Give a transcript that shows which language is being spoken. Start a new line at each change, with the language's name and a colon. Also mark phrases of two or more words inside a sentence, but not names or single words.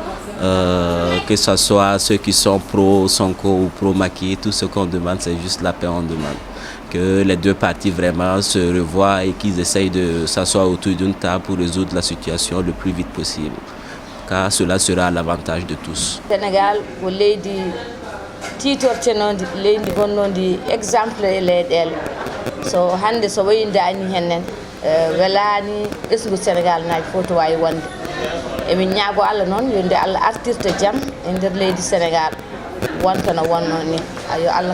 French: Que ce soit ceux qui sont pro-Sonko ou pro-Macky, tout ce qu'on demande, c'est juste la paix, on demande. Que les deux parties vraiment se revoient et qu'ils essayent de s'asseoir autour d'une table pour résoudre la situation le plus vite possible. Car cela sera à l'avantage de tous.
Fula: Sénégal, ko leydi titortenodi leydi gonnondi exemple e leyɗele so hande so wayi daani hennen welani ɓesgu Sénégal naji fof to wawi wonde emin ñaago Allah noon yonde Allah artirta jaam e nder leydi Sénégal wonta no wonno ni yo Allah